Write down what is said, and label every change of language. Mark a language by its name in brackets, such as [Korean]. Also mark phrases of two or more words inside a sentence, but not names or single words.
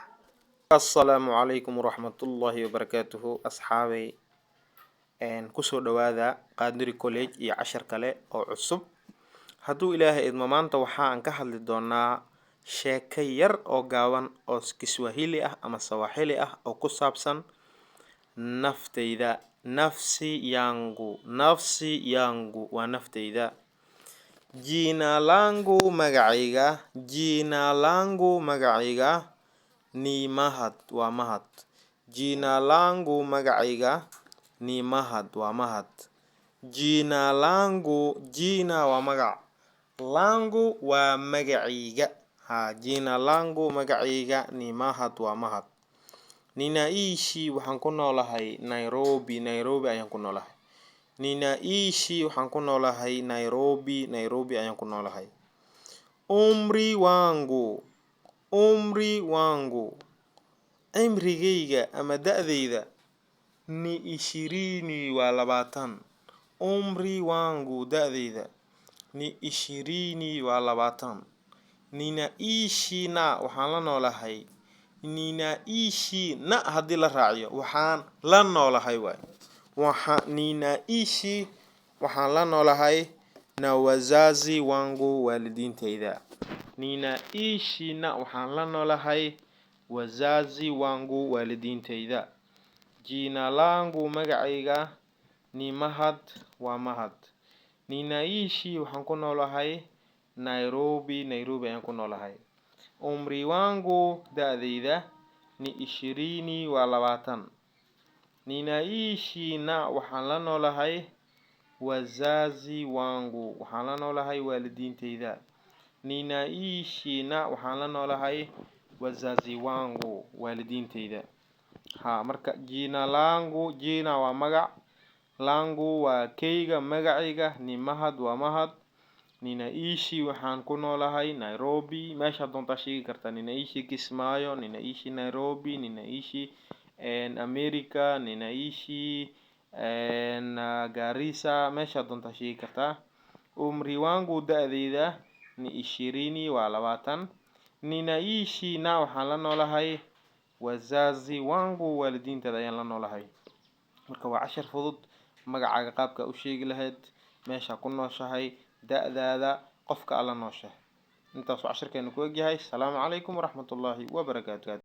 [Arabic] السلام عليكم ورحمة الله وبركاته [Somali] asxaabay kusoo dhawaada Qadiri College iyo cashar kale oo cusub. Hadduu Ilaahay idmo maanta waxaan ka hadli doonaa sheeko yar oo gaaban oo Kiswahili ah ama Swahili ah oo ku saabsan naftayda. [Swahili] Nafsi yangu [Somali] waa naftayda. [Swahili] Jina langu [Somali] magacayga ni Mahad waa Mahad. [Swahili] Jina langu [Somali] magacayga ni Mahad waa Mahad. Jina waa magac, langu waa magacayga. [Swahili] Jina langu [Somali] magacayga ni Mahad waa Mahad. Ninaishi waxaan ku noolahay Nairobi ayaan ku noolahay. Ninaishi waxaan ku noolahay Nairobi ayaan ku noolahay. [Swahili] Umri wangu [Somali] cimrigayga ama da'dayda ni 20 waa 20. [Swahili] Umri wangu [Somali] da'dayda ni 20 waa 20. [Swahili] Ninaishi na [Somali] waxaan la noolahay. [Swahili] Ninaishi na [Somali] haddii la raaciyo waxaan la noolahay waay. Ninaishi waxaan la noolahay [Swahili] na wazazi wangu [Somali] waalidiintayda. [Swahili] Ninaishi na [Somali] waxaan la noolahay [Swahili] wazazi wangu [Somali] waalidiintayda. [Swahili] Jina langu [Somali] magacayga ni Mahad waa Mahad. Ninaishi waxaan ku noolahay Nairobi ayaan ku noolahay. [Swahili] Umri wangu [Somali] da'dayda ni 20 waa 20. [Swahili] Ninaishi na [Somali] waxaan la noolahay [Swahili] wazazi wangu [Somali] waxaan la noolahay waalidiintayda. [Swahili] Ninaishi na [Somali] waxaan la noolahay [Swahili] wazazi wangu [Somali] waalidiintayda. Marka jina waa magac, langu waa kayga magacayga ni Mahad waa Mahad. Ninaishi waxaan ku noolahay Nairobi, meesha doonta sheegi kartaa. Ninaishi Kismaayo, ninaishi Nairobi, ninaishi America, ninaishi Garissa, meesha doonta sheegi kartaa. [Swahili] Umri wangu [Somali] da'dayda ni 20 waa 20. [Swahili] Ninaishi na [Somali] waxaan la noolahay [Swahili] wazazi wangu [Somali] waalidiintayda ayaan la noolahay. Marka waa cashar fudud, magacaaga qaabka u sheegi lahayd, meesha ku nooshahay, da'daada, qofka alla nooshahay. intaas oo casharkeenu ku egyahay. [Arabic] السلام عليكم ورحمة الله وبركاته.